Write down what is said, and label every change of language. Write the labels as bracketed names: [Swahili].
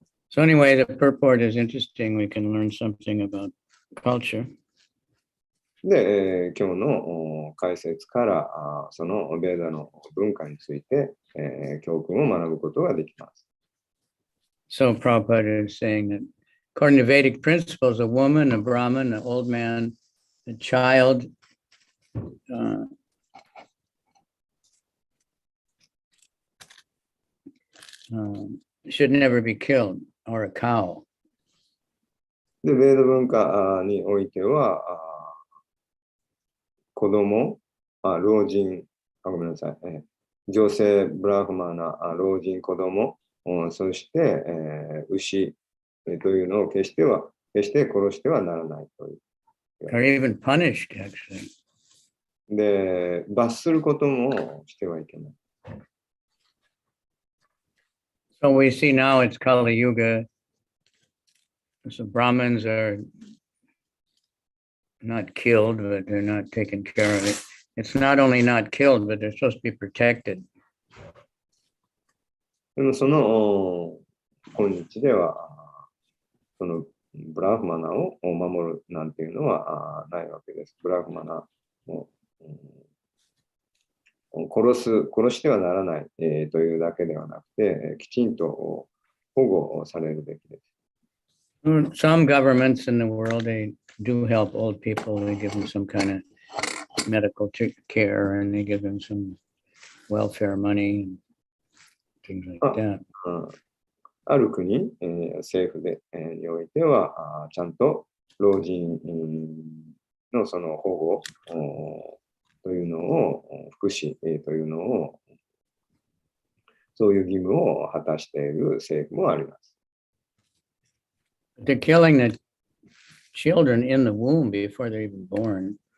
[English] So anyway, the purport is interesting. We can learn something about culture. [Japanese] で、今日の解説からそのベーダの文化について、教訓を学ぶことができます。 [English] So Prabhupada is saying that according to Vedic principles, a woman, a Brahmin, an old man, a child, should never be killed, or a cow. [Japanese] で、ベーダ文化においては、子供、老人、ごめんなさい、女性、ブラフマナ、老人、子供、そして、牛、というのを決して殺してはならないという。 [English] Or even punished, actually. [Japanese] で、罰することもしてはいけない。 [English] So we see now it's Kali Yuga. So Brahmins are not killed, but they're not taken care of. It's not only not killed, but they're supposed to be protected. [Japanese] でもその今日では、そのブラフマナを守るなんていうのはないわけです。ブラフマナを殺してはならない、というだけではなくて、きちんと保護されるべきです。 [English] Some governments in the world, they do help old people. They give them some kind of medical care and they give them some welfare money and things like that. [Japanese] ある国、政府で、においてはちゃんと老人のその保護というのを福祉というのをそういう義務を果たしている政府もあります。 [English] They're killing the children in the womb before they're even born.